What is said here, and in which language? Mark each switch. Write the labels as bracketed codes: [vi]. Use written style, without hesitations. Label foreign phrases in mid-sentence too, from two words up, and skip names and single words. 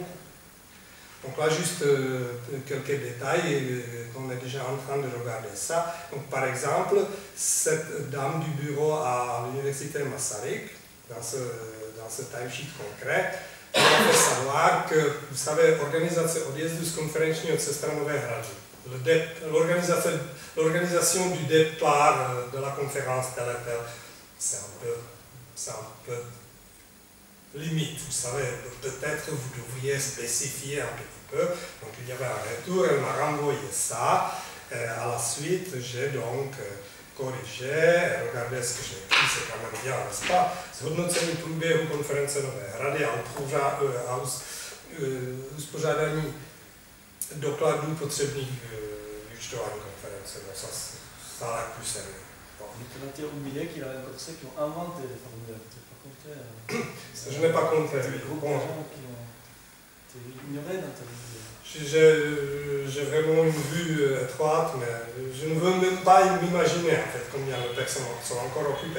[fr] Donc là, juste quelques détails, on est déjà en train de regarder ça. Donc par exemple, cette dame du bureau à l'université Masaryk, dans ce timesheet concret, on va faire savoir que, vous savez, [cs] organizace odjezdu z konferenčního centra Nové Hrady, [fr] l'organisation du départ de la conférence telle et telle, c'est un peu limite, vous savez, peut-être vous devriez spécifier un petit peu. Donc il y avait un retour, elle m'a renvoyé ça, à la suite j'ai donc corrigé, regardez ce que j'ai écrit, c'est quand même bien, n'est-ce pas? [cs] Zhodnocení průběhu konference Nové Hrady a uspořádání dokladů potřebných vyúčtování konference. [fr] Donc ça a l'air plus sérieux. Mais tu as oublié qu'il y a encore ceux qui ont inventé les formulaires, tu n'as pas compté. Je n'ai pas compté. Des groupes de gens qui ont été ignorés dans ta vie. J'ai vraiment une vue étroite, mais je ne veux même pas m'imaginer en fait combien de personnes sont encore occupées.